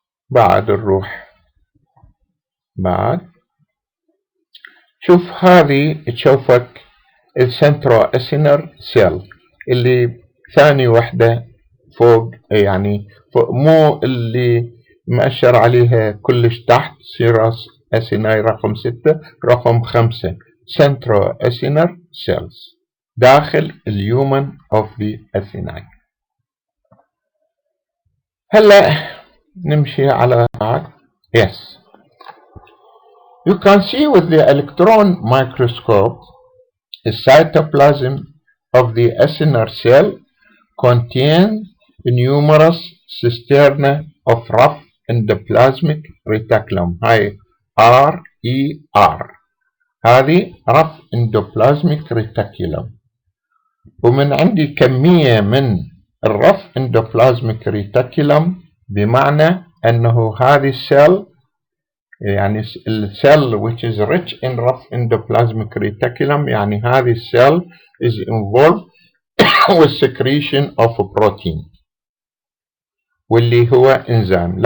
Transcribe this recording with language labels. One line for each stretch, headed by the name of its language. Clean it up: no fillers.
Arabic: بعد الروح شوف هذه تشوفك السنترواسينر سيل اللي ثاني وحدة فوق، يعني فوق مو اللي مأشر عليها كلش تحت، سيراس اسيناي رقم 6 رقم 5 centroacinar cells داخل اليومن of the acini. هلا نمشي على بعض.
English: Yes, you can see with the electron microscope the cytoplasm of the acinar cell contains numerous cisterna of rough endoplasmic reticulum.
Arabic: هاي RER، هذه rough endoplasmic reticulum. ومن عندي كمية من الrough endoplasmic reticulum، بمعنى أنه هذه السيل، يعني السيل which is rich in rough endoplasmic reticulum، يعني هذه السيل is involved with secretion of protein واللي هو انزيم.